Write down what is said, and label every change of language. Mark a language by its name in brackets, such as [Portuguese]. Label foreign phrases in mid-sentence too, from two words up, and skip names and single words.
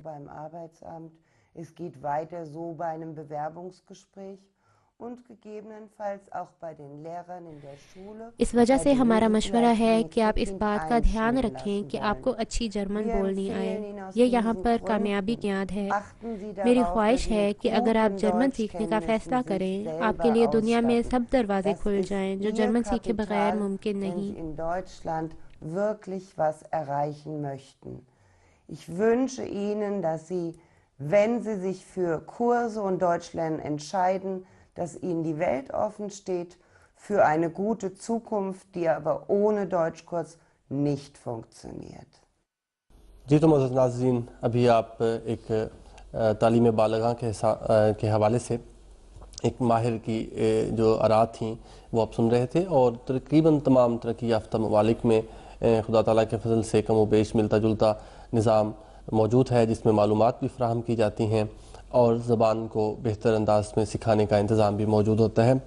[Urdu] اس وجہ سے ہمارا مشورہ ہے کہ آپ اس بات کا دھیان رکھیں کہ آپ کو اچھی جرمن بولنی آئے. یہ یہاں پر کامیابی کی یاد ہے. میری خواہش ہے کہ اگر آپ جرمن سیکھنے کا فیصلہ کریں، آپ کے لیے دنیا میں سب دروازے کھل جائیں جو جرمن سیکھے بغیر ممکن نہیں. [German] Ich wünsche Ihnen, dass Sie, wenn Sie sich für Kurse und Deutschlernen entscheiden, dass Ihnen die Welt offen steht für eine gute Zukunft, die aber ohne Deutschkurs nicht funktioniert. [Urdu] جی تو معزز ناظرین، ابھی آپ ایک تعلیم بالغاں کے حوالے سے ایک ماہر کی جو آراء تھیں وہ آپ سن رہے تھے، اور تقریباً تمام ترقی یافتہ ممالک میں خدا تعالیٰ کے فضل سے کم و بیش ملتا جلتا نظام موجود ہے جس میں معلومات بھی فراہم کی جاتی ہیں اور زبان کو بہتر انداز میں سکھانے کا انتظام بھی موجود ہوتا ہے.